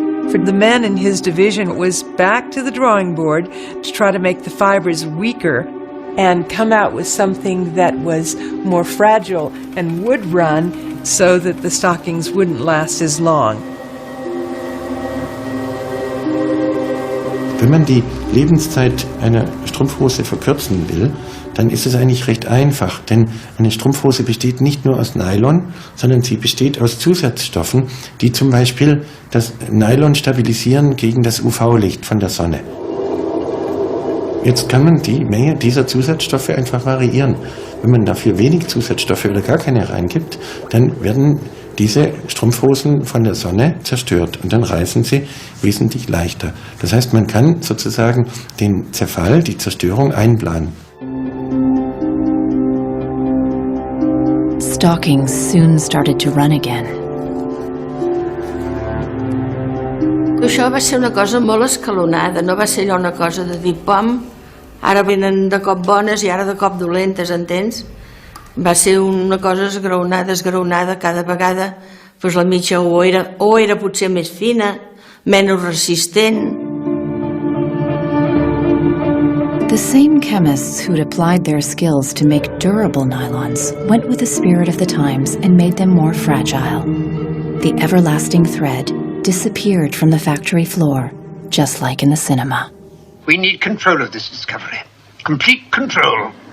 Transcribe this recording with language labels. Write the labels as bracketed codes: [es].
[en] For the men in his division, it was back to the drawing board to try to make the fibers weaker and come out with something that was more fragile and would run so that the stockings wouldn't last as long. [de] Wenn man die Lebenszeit einer Strumpfhose verkürzen will, dann ist es eigentlich recht einfach, denn eine Strumpfhose besteht nicht nur aus Nylon, sondern sie besteht aus Zusatzstoffen, die zum Beispiel das Nylon stabilisieren gegen das UV-Licht von der Sonne. Jetzt kann man die Menge dieser Zusatzstoffe einfach variieren. Wenn man dafür wenig Zusatzstoffe oder gar keine reingibt, dann werden diese Strumpfhosen von der Sonne zerstört und dann reißen sie wesentlich leichter. Das heißt, man kann sozusagen den Zerfall, die Zerstörung einplanen. [en] Stockings soon started to run again. [ca] Això va ser una cosa molt escalonada, no va ser allò una cosa de dir pom, ara venen de cop bones i ara de cop dolentes, entens? Va ser una cosa esgraonada, cada vegada doncs la mitja o era potser més fina, menys resistent. [en] The same chemists who'd applied their skills to make durable nylons went with the spirit of the times and made them more fragile. The everlasting thread disappeared from the factory floor, just like in the cinema. We need control of this discovery. Complete control.